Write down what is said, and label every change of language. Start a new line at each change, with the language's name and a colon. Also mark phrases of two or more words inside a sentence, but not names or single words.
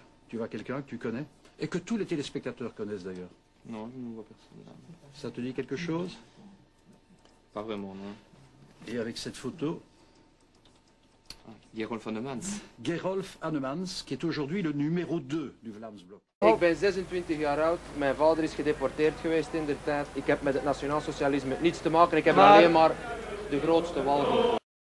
French: Tu vois quelqu'un que tu connais, et que tous les téléspectateurs connaissent d'ailleurs. Non, je ne vois personne là. Ça te dit quelque chose? Pas vraiment, non. Et avec cette photo, Gerolf Annemans. Gerolf Annemans, qui est aujourd'hui le numéro 2 du Vlaamsblok.
Dutch: Ik ben 26 jaar oud, mijn vader is gedeporteerd geweest in de tijd. Ik heb met het nationaal socialisme niets te maken, ik heb Maar- alleen maar de grootste walging.